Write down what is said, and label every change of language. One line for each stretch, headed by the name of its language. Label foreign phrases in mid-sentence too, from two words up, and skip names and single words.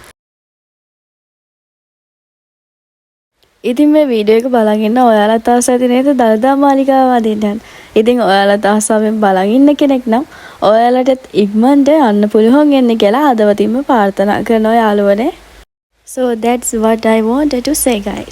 Sinhala: ඉතින් මේ වීඩියෝ එක බලන් ඉන්න ඔයාලත් ආස ඇති නේද දළදා මාලිගාව වදින්න යන්න. ඉතින් ඔයාලත් ආසාවෙන් බලන් ඉන්න කෙනෙක් නම් ඔයාලටත් ඉක්මනට යන්න පුළුවන් වෙන්න කියලා හදවතින්ම ප්‍රාර්ථනා කරනවා යාළුවනේ.
English: So that's what I wanted to say guys.